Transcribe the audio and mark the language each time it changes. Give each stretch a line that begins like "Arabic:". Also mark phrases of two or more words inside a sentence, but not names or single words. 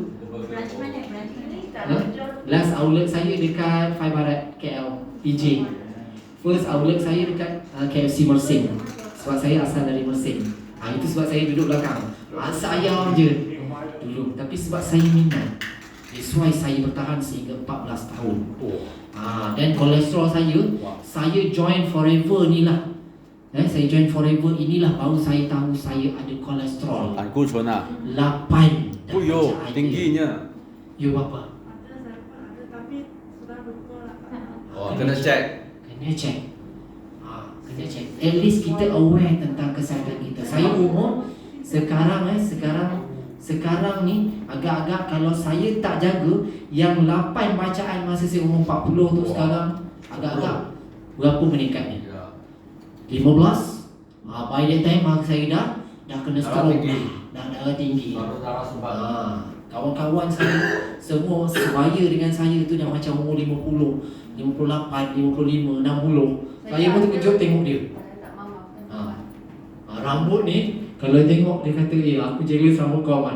Malay: Branch mana? Branch ni tak Ha? ada. Last outlet saya dekat Fai Barat KL PJ. First outlet saya dekat KFC Mersing. Sebab saya asal dari Mersing. Itu sebab saya duduk belakang. Masak ayam je dulu. Tapi sebab saya minat,
English: that's why
Malay: saya bertahan sehingga 14 tahun. Dan kolesterol saya join Forever ni lah. Saya join Forever inilah baru saya tahu saya ada kolesterol
Chinese: 胆固醇啊， 8
Malay: oh yo, tingginya. You berapa? Ada tapi sudah lupa lah. Oh, kena cek. Kena cek. Kena cek.
English: At least
Malay: kita aware tentang kesihatan kita. Saya umur sekarang ni agak-agak kalau saya tak jaga yang 8 bacaan masa saya umur 40 tu sekarang agak-agak berapa meningkatnya? 15.
English: By that time
Malay: saya dah kena stroke. Dah darah tinggi. Darah sebab. Kawan-kawan saya semua sebaya dengan saya tu dah macam umur 50, 58, 55, 60. Saya pun terkejut tengok dia. Tak maafkan. Rambut ni kalau tengok dia kata aku jealous rambut kau man.